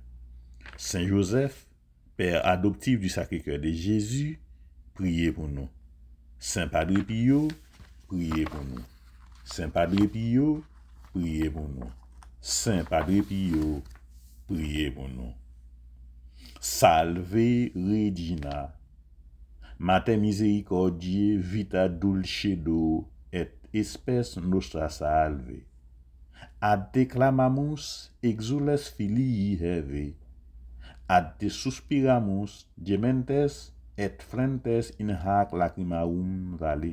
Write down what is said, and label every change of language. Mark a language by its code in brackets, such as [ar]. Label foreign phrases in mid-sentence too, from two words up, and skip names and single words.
[fr] Saint Joseph, Père adoptif du Sacré-Cœur de Jésus, priez pour nous. Saint Padre Pio, priez pour nous. Saint Padre Pio, priez pour nous. Saint Padre Pio, priez pour nous. [la] Salve Regina, Mater misericordiae vita dulcedo et espes nostra salve. Ad te clamamus exules filii Heve, ad te suspiramus gementes et flentes in hac lacrimarum vale.